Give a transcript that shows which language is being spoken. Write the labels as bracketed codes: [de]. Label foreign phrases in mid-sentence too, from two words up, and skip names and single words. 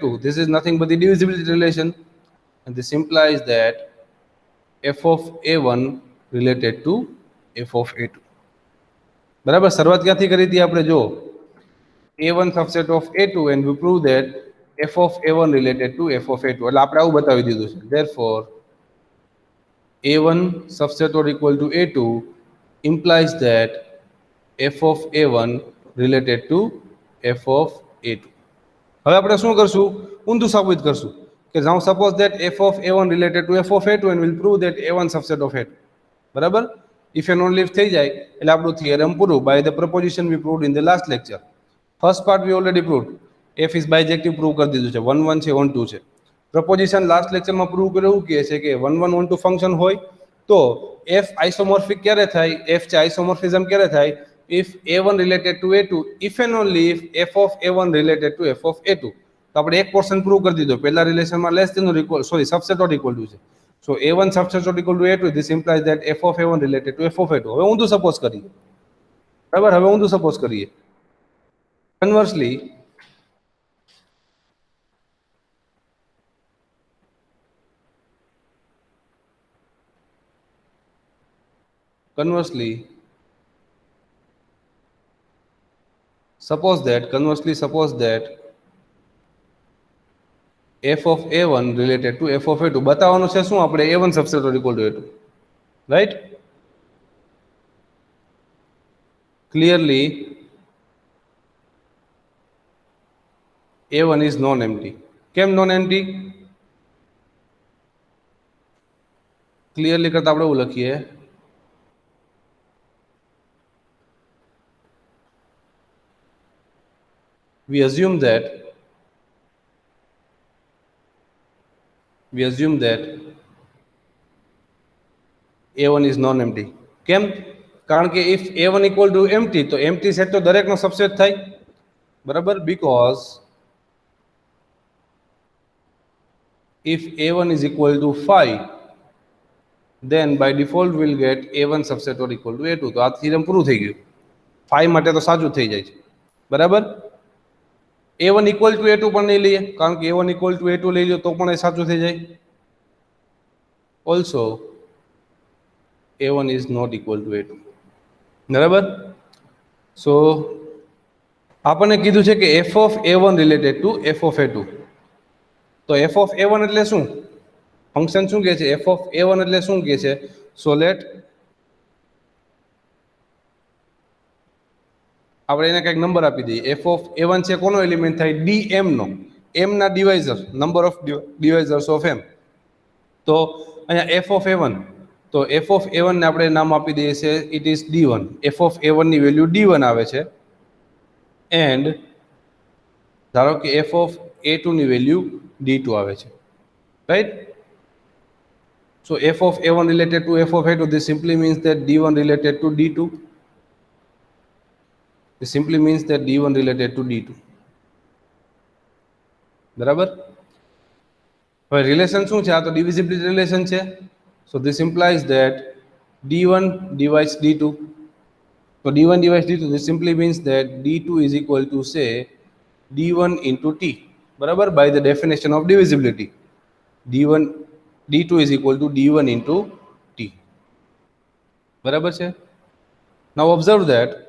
[en] This is nothing but the divisibility relation, and this implies that f of a1 related to f of a2. [gu] બરાબર, શરૂઆત ક્યાંથી કરી હતી આપણે? જો [en] a1 subset of a2 and we prove that f of a1 related to f of a2, [gu] એટલે આપણે આવું બતાવી દીધું છે. [en] Therefore a1 subset or equal to a2 implies that f of a1 related to f of a2. [gu] હવે આપણે શું કરશું? ઊંધું સાબિત કરશું કે [en] now suppose that f of a1 related to f of a2 and we'll prove that a1 subset of a2. બરાબર, if and only if [gu] થઈ જાય એટલે આપણું થિયરમ પૂરું [en] by the proposition we proved in the last lecture. First part we already proved, f is bijective [gu] પ્રૂવ કરી દીધું છે, 1 1 છે 1 2 છે. [en] proposition last [gu] લેક્ચરમાં પ્રૂવ કર્યું એવું કહે છે કે 1 1 1 2 ફંક્શન હોય તો f આઇસોમોર્ફિક ક્યારે થાય? f છે આઇસોમોર્ફિઝમ ક્યારે થાય? [en] if a1 related to a2, if and only if f of a1 related to f of a2. [gu] તો આપણે એક પોર્શન પ્રૂવ કરી દીધો, પહેલા રિલેશનમાં [en] less than or equal, [gu] સોરી, [en] subset or equal to [gu] છે. [en] સો a1 subset or equal to a2, this implies that f of a1 related to f of a2. [gu] હવે ઊંધું સપોઝ કરીએ. બરાબર, હવે ઊંધું સપોઝ કરીએ. [en] કન્વર્સલી suppose that f of a1 related to f of a2. [gu] બતાવવાનું છે શું આપણે? [en] a1 subset or equal to a2, right? Clearly a1 is non-empty. [gu] કેમ non-empty? ક્લિયરલી કરતા આપણે એવું લખીએ, [en] we assume that a1 is non-empty. [gu] કેમ? કારણ કે [en] if a1 equal to empty, [gu] તો [en] empty set [gu] તો દરેકનો સબસેટ થાય. બરાબર, [en] because if a1 is equal to 5, then by default we'll get a1 subset or equal to a2. [gu] તો આ થિયરમ પૂરું થઈ ગયું. 5 માટે તો સાચું થઈ જાય છે. બરાબર, [en] a1 equal to a2 [gu] પણ નહીં લઈએ, કારણ કે [en] a1 equal to a2 [gu] લઈ લો તો પણ એ સાચું થઈ જાય. [en] Also a1 is not equal to a2. [gu] બરાબર, સો આપણને કીધું છે કે [en] f of a1 related to f of a2. [gu] તો [en] f of a1 [gu] એટલે શું? ફંક્શન શું કહે છે? [en] f of a1 [gu] એટલે શું કહે છે? [en] so let [gu] આપણે એને કંઈક નંબર આપી દઈએ. [en] f of a1 [gu] છે કોનો એલિમેન્ટ થાય? dm નો, m ના ડિવાઇઝર, [en] number of divisors of m. [gu] તો અહીંયા [en] f of a1, [gu] તો [en] f of a1 [gu] ને આપણે નામ આપી દઈએ છે [en] it is d1. f of a1 [gu] ની વેલ્યુ d1 આવે છે, એન્ડ ધારો કે [en] f of a2 [gu] ની વેલ્યુ d2 આવે છે, રાઈટ? [en] So f of a1 related to f of a2, this simply means that d1 related to d2. This simply means that d1 related to d2. [gu] બરાબર, હવે રિલેશન શું છે? આ તો ડિવિઝિબિલિટી રિલેશન છે. [en] So this implies that d1 divides d2. So d1 divides d2, this simply means that d2 is equal to, say, d1 into t. બરાબર, by the definition of divisibility, d2 is equal to d1 into t. [gu] બરાબર છે? [en] Now observe that